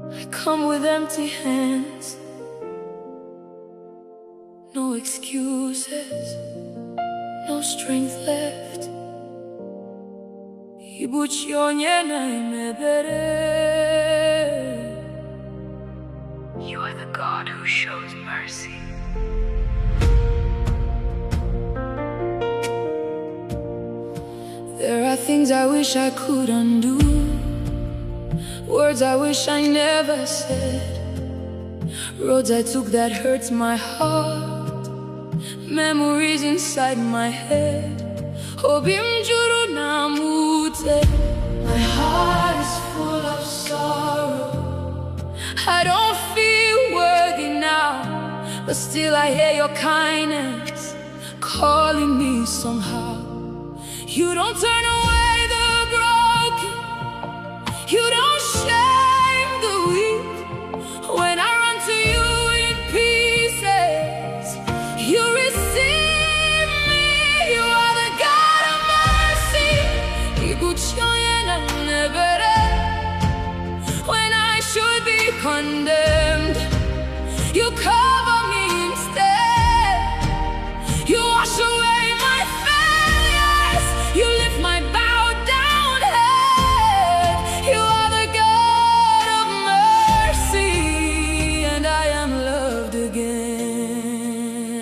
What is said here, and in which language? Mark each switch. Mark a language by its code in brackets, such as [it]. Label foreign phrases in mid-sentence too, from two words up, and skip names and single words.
[en] come with empty hands. No excuses, no strength left. [ig] Ibuchi onye na-eme ebere. [en] You are the God who shows mercy. There are things I wish I could undo, words I wish I never said, roads I took that hurts my heart, memories inside my head. [ig] Obim juru na mute. [en] My heart is full of sorrow. I don't feel worthy now, but still I hear your kindness calling me somehow. You don't turn away the broken, you don't shame the weak. When I run to you in pieces, you receive me. You are the God of mercy. [ig] Ibuchi onye na-eme ebere. [en] When I should be condemned, you cover me instead. You wash away my failures, you lift my bowed down head. You are the God of mercy, and I am loved again.